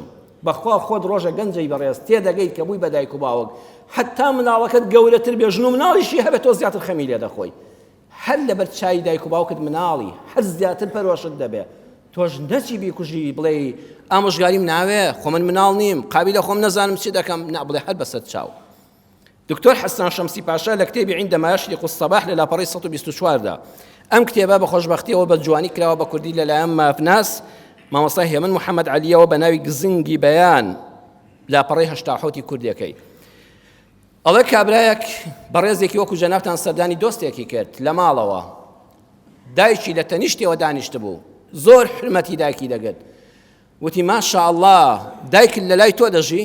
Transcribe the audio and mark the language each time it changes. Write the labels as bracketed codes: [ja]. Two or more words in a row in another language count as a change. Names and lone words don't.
[ckb] بەخوا خۆت ڕۆژە گەنجەی بەڕێز تێدەگەیت کە بووی بە دایک و باوک، حتا مناڵەکەت گەورەتر بێ ژن و مناڵیشی هەبێت تۆ زیاتر خەمی لێ دەخۆی، هەر لەبەر چای دایک و باوکت مناڵی هەر زیاتر پەرۆشت دەبێ، تۆش نەچی بیکوژی بڵێ ئامۆژگاریم ناوێ خۆ من مناڵ نیم قابلە خۆم نەزانم چی دەکەم، نا بڵێ هەر بەسەر چاو. دکتۆر حەسان شەمسی پاشا لە کتێبی عندما يشرق الصباح لە لاپەڕەی 124دا ئەم کتێبە بە خۆشبەختیەوە بە جوانی کراوە بە کوردی لەلایەن مافناس مامۆستا هێمن محەممەد عەلیەوە بە ناوی گزنگی بەیان لاپەڕەی 87 کوردیەکەی. ئەڵێ کابرایەک بەڕێزێکی وەکو جەنابتان سەردانی دۆستێکی کرد لە ماڵەوە، دایکی لە تەنیشتەوە دانیشت بوو، زۆر حرمەتی دایکی دەگرت، وتی ماشاءالله دایکت لە لای تۆ دەژی؟